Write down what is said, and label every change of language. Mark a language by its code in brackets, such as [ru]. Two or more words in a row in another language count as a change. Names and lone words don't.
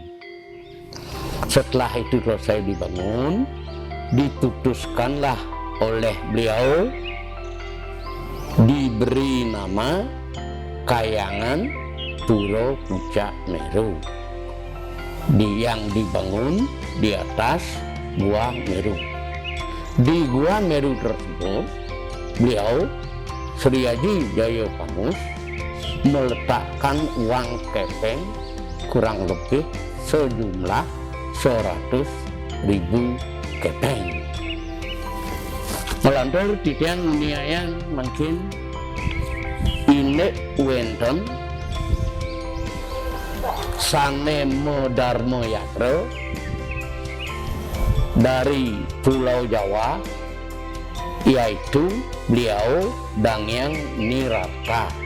[id] Setelah itu selesai dibangun, diputuskanlah oleh beliau diberi nama Kayangan Pura Pucak Meru yang dibangun di atas Gua Meru. Di Gua Meru tersebut beliau Sri Haji Jayapangus meletakkan uang kepeng kurang lebih sejumlah 100.000 kepeng. [ban] Melantur titiang niayan [id] mungkin ini [ban] wenten sane [id] Darmo Yatra dari Pulau Jawa, yaitu beliau Dangyang Nirarta.